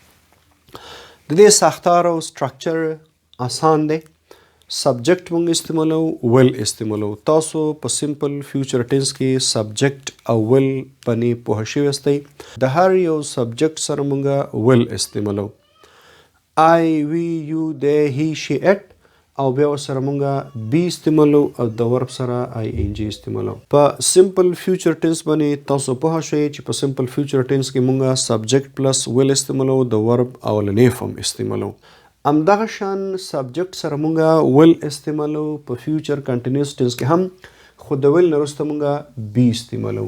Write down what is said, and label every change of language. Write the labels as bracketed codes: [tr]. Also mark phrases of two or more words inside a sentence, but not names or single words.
[ps] د دې ساختار او سټرکچر آسان دی. سبجیکټ مونږ استعمالو، ویل استعمالو. تاسو په [en] simple future tense [ps] کې سبجیکټ او ویل باندې پوه شوي یاستئ. د هر یو سبجیکټ سره مونږ ویل استعمالو. [en] I, we, you, they, he, she, it [ps] او بیا ورسره مونږ بی استعمالو او د ورب سره ING استعمالو. په [en] simple future tense [ps] باندې تاسو پوه شئ چې په [en] simple future tense [ps] کې مونږ [en] subject plus will [ps] استعمالو، د ورب اولنی فارم استعمالو. همدغه شان سبجیکټ سره مونږ ویل استعمالو په [en] future continuous tense [ps] کې هم، خو د ویل نه وروسته مونږ بی استعمالو.